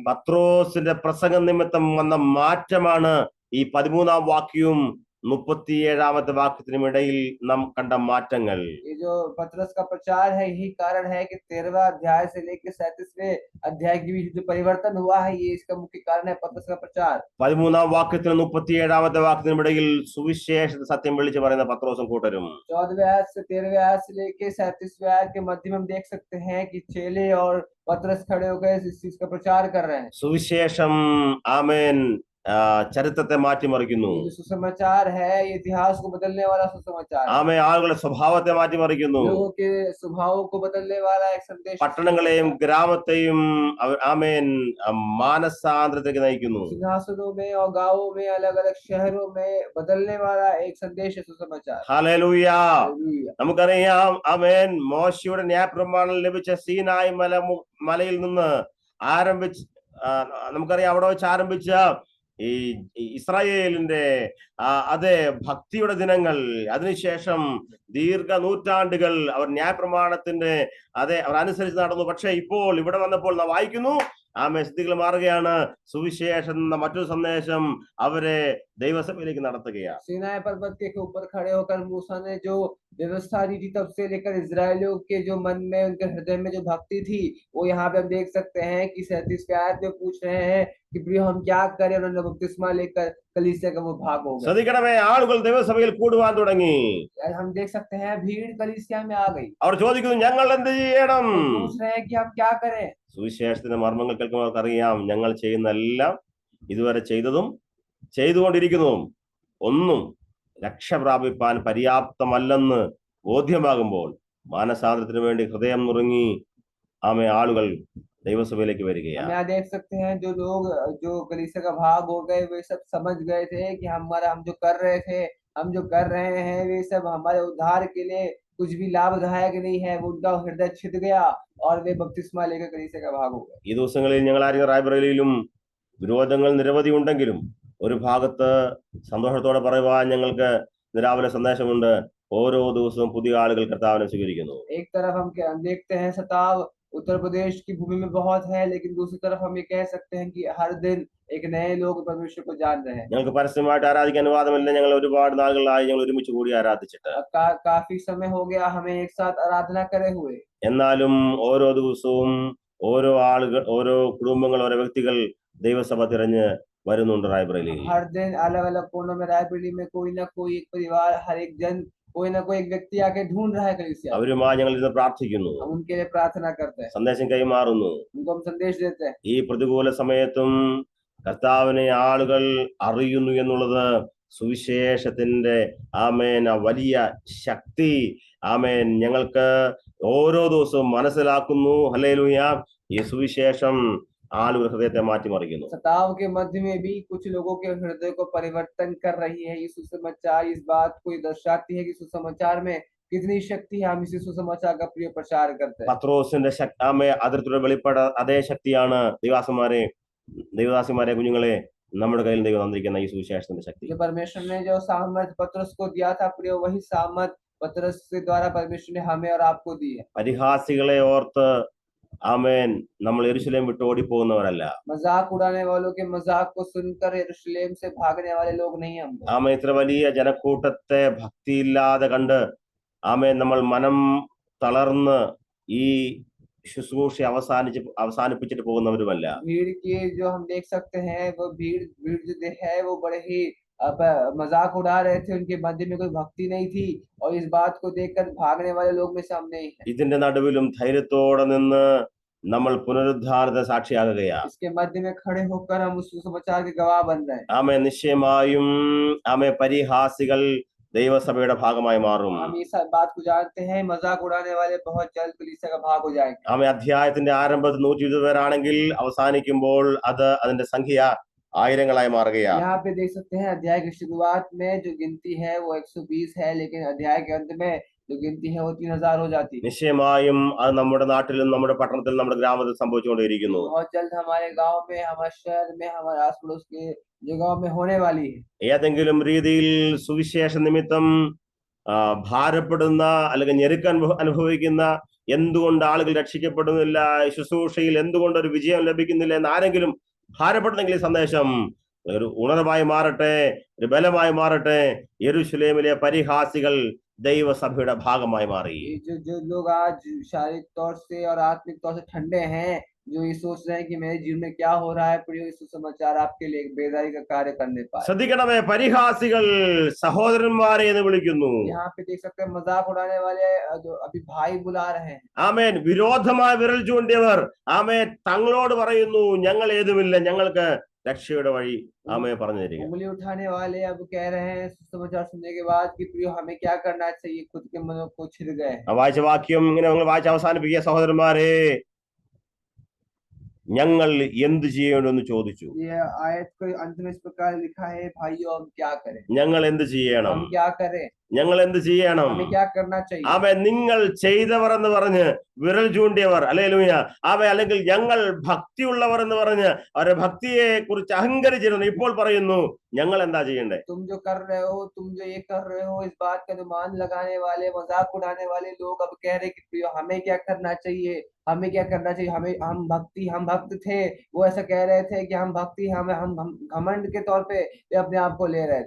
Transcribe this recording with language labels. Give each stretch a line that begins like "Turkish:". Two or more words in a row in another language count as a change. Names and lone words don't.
Malayalam: പത്രോസിന്റെ പ്രസംഗം നിമിത്തം വന്ന മാറ്റമാണ് ഈ 13ാം വാക്യവും 37ാമത്തെ വാക്യത്തിനും ഇടയിൽ നാം കണ്ട മാറ്റങ്ങൾ.
Hindi: ये जो पतरस का प्रचार है, यही कारण है कि 13वां अध्याय से लेकर 37वें अध्याय के बीच जो परिवर्तन हुआ है, ये इसका मुख्य कारण है पतरस का प्रचार।
Malayalam: 13ാം വാക്യത്തിനും 37ാമത്തെ വാക്യത്തിനും ഇടയിൽ സുവിശേഷ സത്യം വിളിച്ചു പറയുന്ന പത്രോസും കൂട്ടരും.
Hindi: 14वें आयत से 13वें आयत से लेकर 37वें आयत के मध्य में हम देख सकते हैं कि चेले और पतरस खड़े होकर इस चीज का प्रचार कर रहे हैं।
Malayalam: സുവിശേഷം ആമേൻ ചരിത്രത്തെ മാറ്റിമറിക്കുന്നു.
Hindi: ये जो सुसमाचार है, ये इतिहास को बदलने वाला सुसमाचार है।
Malayalam: ആമേൻ ആളുകളുടെ സ്വഭാവത്തെ മാറ്റിമറിക്കുന്നു.
Hindi: लोगों के स्वभावों को बदलने वाला एक संदेश।
Malayalam: പട്ടണങ്ങളെയും ഗ്രാമത്തെയും ആമേൻ മാനസാന്തരത്തിലേക്ക് നയിക്കുന്നു.
Hindi: सिंहासनों में और गांवों में, अलग अलग शहरों में बदलने वाला एक संदेश है सुसमाचार।
Malayalam: ഹല്ലേലൂയ.
Hindi: हालेलुया।
Malayalam: നമുക്കറിയാം, ആമേൻ മോശയുടെ ന്യായപ്രമാണം ലഭിച്ച സീനായി മലയിൽ നിന്ന് ആരംഭിച്ച് നമുക്കറിയാം, അവിടെ വെച്ച് ആരംഭിച്ച ഈ ഇസ്രായേലിന്റെ അതെ ഭക്തിയുടെ ദിനങ്ങൾ, അതിനുശേഷം ദീർഘ നൂറ്റാണ്ടുകൾ അവർ ന്യായപ്രമാണത്തിന്റെ അവർ അനുസരിച്ച് നടന്നു. പക്ഷെ ഇപ്പോൾ ഇവിടെ വന്നപ്പോൾ നാം വായിക്കുന്നു, സ്ഥിതികൾ മാറുകയാണ്. സുവിശേഷം എന്ന മറ്റൊരു സന്ദേശം അവരെ ദൈവസഭയിലേക്ക് നടത്തുകയാണ്.
Hindi: सीनाई पर्वत के ऊपर खड़े होकर मूसा ने जो व्यवस्था दी थी, तब से लेकर इजरायलियों के जो मन में, उनके हृदय में जो भक्ति थी, वो यहाँ पे हम देख सकते हैं कि 37वें आयत में पूछ रहे हैं कि प्रियो हम क्या करें। उन्होंने बपतिस्मा लेकर कलीसिया का वो भाग हो गए।
Malayalam: ശ്രദ്ധിക്കണമേ, ആളുകൾ ദൈവസഭയിൽ കൂടുവാൻ തുടങ്ങി.
Hindi: हम देख सकते हैं भीड़ कलीसिया में आ गई।
Malayalam: അവർ ചോദിക്കുന്നു, ഞങ്ങൾ എന്ത് ചെയ്യണം?
Hindi: वो पूछ रहे हैं कि हम क्या करें।
Malayalam: സുവിശേഷത്തിന്റെ മർമ്മങ്ങൾ കേൾക്കുമ്പോൾ അവർക്കറിയാം, ഞങ്ങൾ ചെയ്യുന്ന എല്ലാം, ഇതുവരെ ചെയ്തതും ചെയ്തുകൊണ്ടിരിക്കുന്നതും ഒന്നും രക്ഷ പ്രാപിപ്പാൻ പര്യാപ്തമല്ലെന്ന് ബോധ്യമാകുമ്പോൾ മാനസാന്തരത്തിന് വേണ്ടി ഹൃദയം നുറുങ്ങി ആളുകൾ ദൈവസഭയിലേക്ക് हम വരികയാണ്.
Hindi: यहाँ देख सकते हैं जो लोग जो कलीसिया का भाग हो गए, वे सब समझ गए थे कि हम जो कर रहे थे, हम जो कर रहे हैं, वे सब हमारे उद्धार के लिए कुछ भी लाभदायक नहीं है। वो उनका हृदय छिद गया और वे बपतिस्मा लेकर कलीसिया का भाग हो गए।
Malayalam: ഈ ദിവസങ്ങളിൽ ഞങ്ങൾ ആയിരിക്കും റായ്ബറേലിയിലും വിരോധങ്ങൾ നിരവധി ഉണ്ടെങ്കിലും ഒരു ഭാഗത്ത് സന്തോഷത്തോടെ പറയുവാൻ ഞങ്ങൾക്ക് രാവിലെ സന്ദേശമുണ്ട്. ഓരോ ദിവസവും പുതിയ ആളുകൾ കർത്താവിനെ സ്വീകരിക്കുന്നു.
Hindi: एक तरफ हम देखते हैं सताव उत्तर प्रदेश की भूमि में बहुत है, लेकिन दूसरी तरफ हम ये कह सकते हैं कि हर दिन एक नए लोग परमेश्वर को जान रहे हैं।
Malayalam: ഞങ്ങൾക്ക് പരസ്യമായിട്ട് ആരാധിക്കാൻ അനുവാദമില്ല. ഞങ്ങൾ ഒരുപാട് നാളുകളായി ഞങ്ങൾ ഒരുമിച്ച് കൂടി ആരാധിച്ചിട്ട്.
Hindi: काफी समय हो गया हमें एक साथ आराधना करे हुए।
Malayalam: എന്നാലും ഓരോ ദിവസവും ഓരോ ആളുകൾ, ഓരോ കുടുംബങ്ങൾ, ഓരോ വ്യക്തികൾ ദൈവസഭ തിരഞ്ഞ് വരുന്നുണ്ട് റായ്ബറേലിയിൽ.
Hindi: हर दिन अलग अलग कोनों में रायबरेली में कोई ना कोई एक परिवार, हर एक जन, कोई ना कोई एक व्यक्ति आके ढूंढ रहा है कलीसिया।
Malayalam: അവരുമായി ഞങ്ങൾ ഇന്ന് പ്രാർത്ഥിക്കുന്നു,
Hindi: हम उनके लिए प्रार्थना करते हैं,
Malayalam: സന്ദേശം കൈമാറുന്നു.
Hindi: उनको हम संदेश देते हैं।
Malayalam: ഈ പ്രതികൂല സമയത്തും കർത്താവിനെ ആളുകൾ അറിയുന്നു എന്നുള്ളത് സുവിശേഷത്തിന്റെ വലിയ ശക്തി ഞങ്ങൾക്ക് ഓരോ ദിവസവും മനസ്സിലാക്കുന്നു. ഹല്ലേലൂയ. ഈ സുവിശേഷം ആളുകൾ ഹൃദയത്തെ മാറ്റിമറിക്കുന്നു.
Hindi: सताव के मध्य में भी कुछ लोगों के हृदय को परिवर्तन कर रही है ये सुसमाचार। इस बात को दर्शाती है कि सुसमाचार में कितनी शक्ति है। हम इसी सुसमाचार का प्रिय प्रचार करते हैं।
Malayalam: പത്രോസിന്റെ അതിർത്തിയുടെ വെളിപ്പെട അതേ ശക്തിയാണ് ദൈവദാസിമാരെ കുഞ്ഞുങ്ങളെ നമ്മുടെ കയ്യിൽ ദൈവം തന്നിരിക്കുന്ന ഈ സുവിശേഷത്തിന്റെ ശക്തി.
Hindi: जो परमेश्वर ने जो सामर्थ पतरस को दिया था प्रिय, वही सामर्थ पतरस के द्वारा परमेश्वर ने हमें और आपको दी है।
Malayalam: പരിഹാസികളെ ഓർത്ത് നമ്മൾ യെരൂശലേം വിട്ട് ഓടിപ്പോകുന്നവരല്ല.
Hindi: मजाक उड़ाने वालों के मजाक को सुनकर यरूशलेम से भागने वाले लोग नहीं हम।
Malayalam: ഇത്ര വലിയ ജനക്കൂട്ടത്തെ ഭക്തിയില്ലാതെ കണ്ട് നമ്മൾ മനം തളർന്ന് ഈ ശുശ്രൂഷ അവസാനിപ്പിച്ചിട്ട് പോകുന്നവരുമല്ല.
Hindi: भीड़ की जो हम देख सकते हैं, वो भीड़ जो है वो बड़े ही मजाक उड़ा रहे थे। उनके मध्य में कोई भक्ति नहीं थी और इस बात को देखकर भागने वाले लोग में से हम नहीं है।
Malayalam: ഇതിന്റെ നടുവിലും ധൈര്യത്തോടെ നിന്ന് നമ്മൾ പുനരുദ്ധാനത്തെ സാക്ഷിയാകുകയാണ്.
Hindi: इसके मध्य में खड़े होकर हम उस सुसमाचार के गवाह बन रहे हैं।
Malayalam: നിശ്ചയമായും പരിഹാസികൾ ദൈവസഭയുടെ ഭാഗമായി മാറും.
Hindi: हम इस बात को जानते हैं, मजाक उड़ाने वाले बहुत जल्द कलीसिया का भाग हो जाएंगे।
Malayalam: അധ്യായത്തിന്റെ ആരംഭത്തിൽ 120 പേരാണെങ്കിൽ അവസാനിക്കുമ്പോൾ അതിന്റെ സംഖ്യ ആയിരങ്ങളായി മാറുകയാണ്.
Hindi: यहाँ पे देख सकते हैं अध्याय की शुरुआत में जो गिनती है वो 120 है, लेकिन अध्याय के अंत में जो गिनती है वो 3000 हो जाती है।
Malayalam: നിശ്ചയമായും അത് നമ്മുടെ നാട്ടിലും നമ്മുടെ പട്ടണത്തിലും നമ്മുടെ ഗ്രാമത്തിൽ സംഭവിച്ചുകൊണ്ടിരിക്കുന്നു.
Hindi: बहुत जल्द हमारे गांव में, हमारे शहर में, हमारे आस पड़ोस के जगहों में होने वाली है।
Malayalam: ഏതെങ്കിലും രീതിയിൽ സുവിശേഷ നിമിത്തം ഭാരപ്പെടുന്ന അല്ലെങ്കിൽ ഞെരുക്കം അനുഭവിക്കുന്ന, എന്തുകൊണ്ട് ആളുകൾ രക്ഷിക്കപ്പെടുന്നില്ല, ശുശ്രൂഷയിൽ എന്തുകൊണ്ട് ഒരു വിജയം ലഭിക്കുന്നില്ല എന്ന് ആരെങ്കിലും ഭാരപ്പെടുന്നെങ്കിൽ ഈ സന്ദേശം ഒരു ഉണർവായി മാറട്ടെ, ഒരു ബലമായി മാറട്ടെ. യെരൂശലേമിലെ പരിഹാസികൾ ദൈവസഭയുടെ ഭാഗമായി മാറി.
Hindi: जो लोग आज शारीरिक तौर से और आत्मिक तौर से ठंडे हैं, जो ये सोच रहे हैं कि मेरे जीवन में क्या हो रहा है, प्रिय सुसमाचार आपके लिए एक बेदारी का कार्य करने पाए।
Malayalam: ശ്രദ്ധിക്കണമേ, പരിഹാസികൾ സഹോദരന്മാരെ എന്ന് വിളിക്കുന്നു.
Hindi: यहाँ पे देख सकते हैं मजाक उड़ाने वाले जो अभी भाई बुला रहे हैं।
Malayalam: വിരോധമായി വിരൽ ചൂണ്ടിയവർ തങ്ങളോട് പറയുന്നു, ഞങ്ങൾ ഏതുമില്ല, ഞങ്ങൾക്ക് രക്ഷയുടെ വഴി പറഞ്ഞു തരിക.
Hindi: उंगली उठाने वाले अब कह रहे हैं सुसमाचार सुनने के बाद कि प्रिय हमें क्या करना चाहिए, खुद के मनों को छिद गए।
Malayalam: വായിച്ച വാക്യം ഇങ്ങനെ വായിച്ച് അവസാനിപ്പിക്കുക. സഹോദരന്മാരെ, ഞങ്ങൾ എന്ത് ചെയ്യണമെന്ന് ചോദിച്ചു.
Hindi: ये आयत को अंत में इस प्रकार लिखा है, भाइयों हम क्या करें,
Malayalam: ഞങ്ങൾ എന്ത് ചെയ്യണം?
Hindi: हम क्या करें।
Malayalam: ഞങ്ങൾ എന്ത് ചെയ്യണം?
Hindi: हमें क्या करना चाहिए?
Malayalam: അവൻ നിങ്ങൾ ചെയ്തവർ എന്ന് പറഞ്ഞ് വിരൽ ചൂണ്ടിയവർ, ഹല്ലേലൂയ. അവ അല്ലെങ്കിൽ ഞങ്ങൾ ഭക്തിയുള്ളവർ എന്ന് പറഞ്ഞ് അവരുടെ ഭക്തിയെ കുറിച്ച് അഹങ്കരിച്ചിരുന്നു. ഇപ്പോൾ പറയുന്നു ഞങ്ങൾ എന്താ ചെയ്യണ്ടേ?
Hindi: तुम जो कर रहे हो, तुम जो ये कर रहे हो, इस बात का अनुमान लगाने वाले, मजाक उड़ाने वाले लोग अब कह रहे कि प्रियो हमें क्या करना चाहिए, हमें क्या करना चाहिए, हमें हम भक्त थे। वो ऐसा कह रहे थे कि हम भक्ति, हम घमंड के तौर पे वे अपने आप को ले रहे थे।